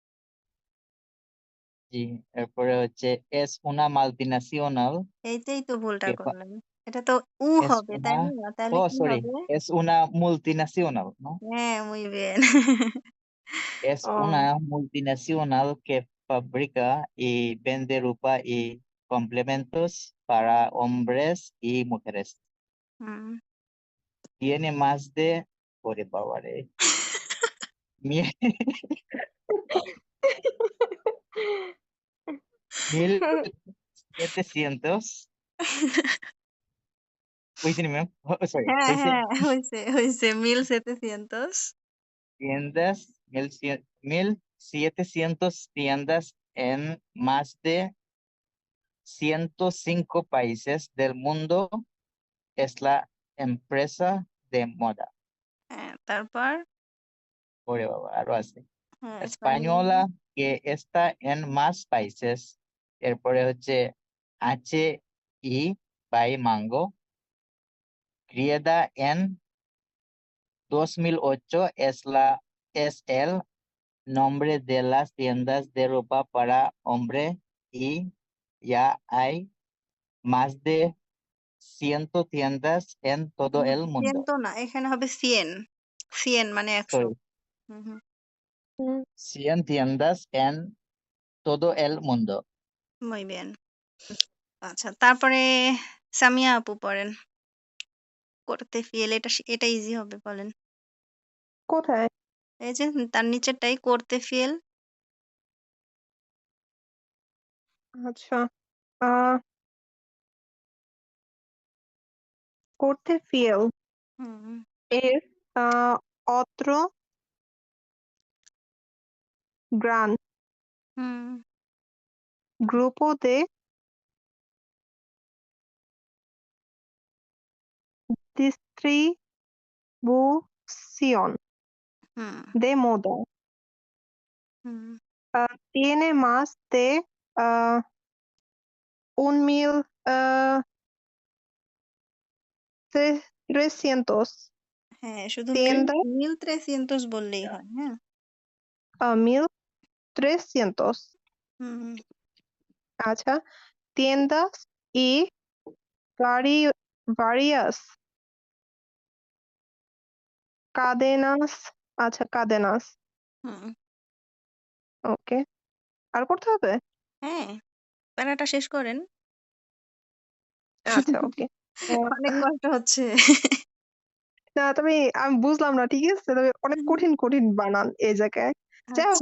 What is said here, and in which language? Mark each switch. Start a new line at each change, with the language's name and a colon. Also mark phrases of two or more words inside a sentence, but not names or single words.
Bangla: জি, এরপরে হচ্ছে
Spanish: es una multinacional
Bangla: এইটাই তো ভুলটা
Spanish: que
Bangla: করলেন। এটা তো উ
Spanish: es
Bangla: হবে, তাই
Spanish: una,
Bangla: না? তাহলে oh কি sorry, হবে?
Spanish: es una multinacional, ¿no? হ্যাঁ, muy bien. Es
Bangla: ও
Spanish: una multinacional que fabrica y vende ropa y complementos para hombres y mujeres.
Bangla: হুম।
Spanish: Tiene más de,
Bangla: ওরে বাবা রে, mil- 1700, হয়েছে ম্যাম, সরি, হ্যাঁ, হয়েছে হ্যাঁ, হইছে। 1700
Spanish: tiendas, 1700 tiendas en más de 105 países del mundo. Es la empresa de moda.
Bangla: হ্যাঁ, তারপর? ওরে বাবা, আরো আছে। হ্যাঁ, স্পেলিং বলেন।
Spanish: Española que está en más países
Bangla: এরপরে হচ্ছে
Spanish: H E by mango. Criada en 2008 es el nombre de las tiendas de ropa para hombre y ya hay más de 100 tiendas en todo el 100 mundo.
Bangla: তো না, এখানে হবে 100 100 মানে 100 Sorry, হুম হুম
Spanish: 100 tiendas en todo el mundo. muy bien
Bangla: আচ্ছা তারপরে সামিয়া আপু পড়েন করতে ফিল এটা ইজি হবে বলেন কোথায়? এই যে তার নিচেরটাই করতে ফিল আচ্ছা আহ করতে ফিল হুম
Spanish: el otro gran
Bangla: হুম
Spanish: grupo de distribución
Bangla: হুম
Spanish: de moda
Bangla: হুম
Spanish: tiene más de ah, 1,300
Bangla: হ্যাঁ শুধু
Spanish: tiendas,
Bangla: মিল 300 বললেই হয় হ্যাঁ
Spanish: 1,300
Bangla: হুম
Spanish: আচ্ছা tiendas y varias cadenas আচ্ছা cadenas
Bangla: হুম ওকে আর করতে হবে হ্যাঁ প্যারাটা শেষ করেন আচ্ছা ওকে অনেক কষ্ট হচ্ছে না তবে আমি বুঝলাম না ঠিক আছে তবে অনেক কঠিন কঠিন বানান এই জায়গায় যাই হোক